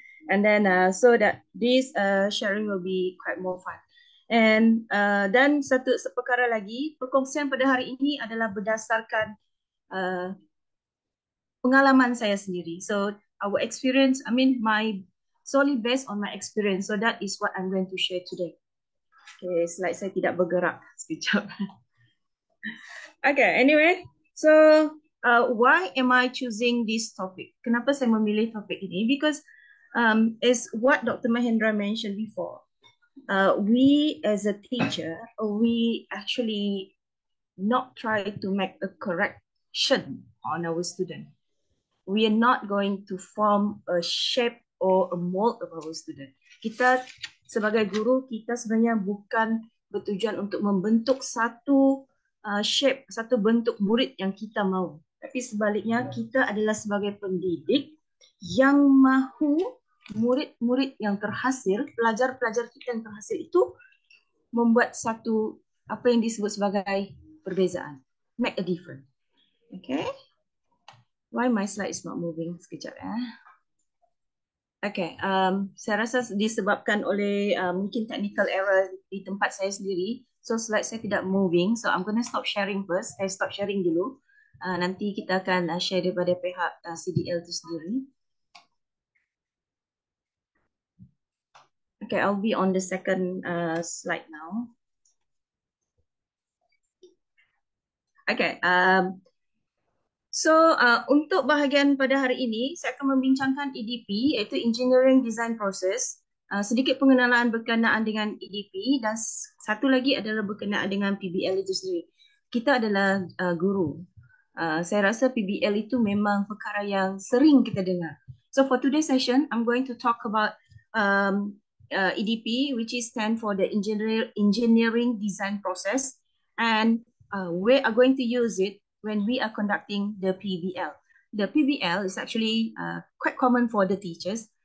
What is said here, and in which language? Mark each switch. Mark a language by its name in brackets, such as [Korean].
[English] And then so that this sharing will be quite more fun. [Malay] And dan satu perkara lagi, perkongsian pada hari ini adalah berdasarkan pengalaman saya sendiri. [English] So our experience, solely based on my experience. So that is what I'm going to share today. Okay, [Malay] slide saya tidak bergerak sekejap. [English] Okay, anyway, so why am I choosing this topic? [Malay] Kenapa saya memilih topik ini? [English] Because as what Dr. Mahendra mentioned before, we as a teacher, we actually not try to make a correction on our student. We are not going to form a shape or a mold of our student. [Malay] Kita sebagai guru, kita sebenarnya bukan bertujuan untuk membentuk satu shape, satu bentuk murid yang kita mahu. Tapi sebaliknya, kita adalah sebagai pendidik yang mahu murid-murid yang terhasil, pelajar-pelajar kita yang terhasil itu membuat satu apa yang disebut sebagai perbezaan. [English] Make a difference. Okay? Why my slide is not moving? Sekejap . [Malay] Okay, saya rasa disebabkan oleh mungkin technical error di tempat saya sendiri. So slide saya tidak moving. [English] So I'm gonna stop sharing first. [Malay] Saya stop sharing dulu. Nanti kita akan share daripada pihak CDL itu sendiri. [English] Okay, I'll be on the second slide now. [Malay] Okay, so untuk bahagian pada hari ini, saya akan membincangkan EDP, iaitu Engineering Design Process. Sedikit pengenalan berkenaan dengan EDP dan satu lagi adalah berkenaan dengan PBL itu sendiri. Kita adalah guru. Saya rasa PBL itu memang perkara yang sering kita dengar. [English] So for today's session, I'm going to talk about EDP, which is stand for the Engineering Design Process, and we are going to use it when we are conducting the PBL. The PBL is actually quite common for the teachers.